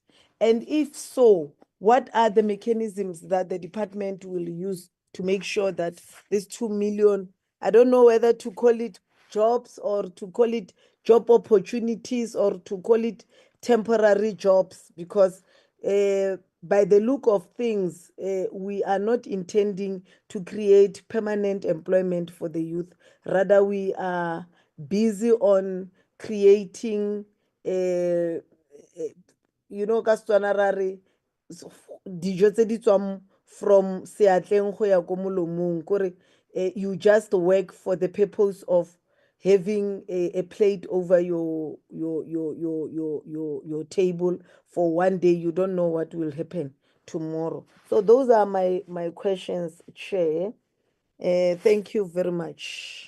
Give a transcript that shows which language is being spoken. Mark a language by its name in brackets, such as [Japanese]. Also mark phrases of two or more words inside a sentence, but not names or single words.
[English] And if so, what are the mechanisms that the department will use to make sure that this 2 million, I don't know whether to call it jobs or to call it job opportunities or to call it temporary jobs, because by the look of things, we are not intending to create permanent employment for the youth. Rather, we are busy on creating, [Tswana] ka Setswana ra re, dijo tse di tswang [English] from [Tswana] seatleng go ya ko molomong, kore [English] you just work for the purpose of having a plate over your table for one day. You don't know what will happen tomorrow. So those are my questions, Chair. Thank you very much.